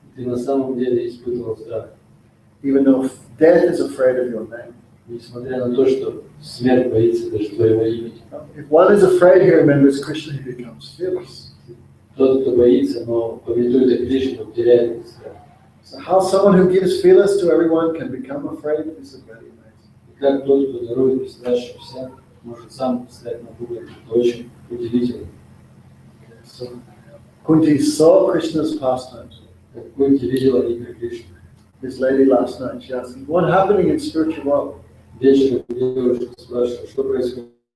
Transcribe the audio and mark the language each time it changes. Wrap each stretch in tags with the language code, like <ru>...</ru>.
<ru>Ты на самом деле испытывал страх.</ru> <en>even though death is afraid of your name.</en> <ru>Несмотря на то, что смерть боится даже твоего имени.</ru> <en>If one is afraid, he remembers Krishna, he becomes fearless.</en> <ru>Тот, кто боится, но памятует о Кришне, он теряет этот страх.</ru> <en>So how someone who gives fearless to everyone can become afraid is very amazing.</en> <ru>И как тот, кто дарует бесстрашие всем, может сам стать напуганным. Это очень удивительно.</ru> <en>So Kunti saw Krishna's pastimes.</en> <ru>Как Кунти видела игры Кришны.</ru> <en>This lady last night, she asked me, what's happening in spiritual world?</en> <ru>Вечером девушка спрашивала, что происходит.</ru>